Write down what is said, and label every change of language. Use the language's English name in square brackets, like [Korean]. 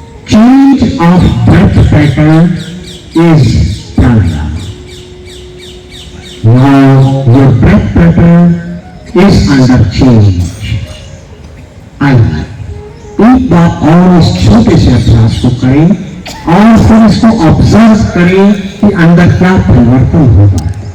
[English] Change of breath pattern is pranayama. Now your breath pattern is under change. [Hindi] आइए एक बार और इस छोटे से अभ्यास को करें और फिर इसको ऑब्जर्व करें कि अंदर क्या परिवर्तन होता है।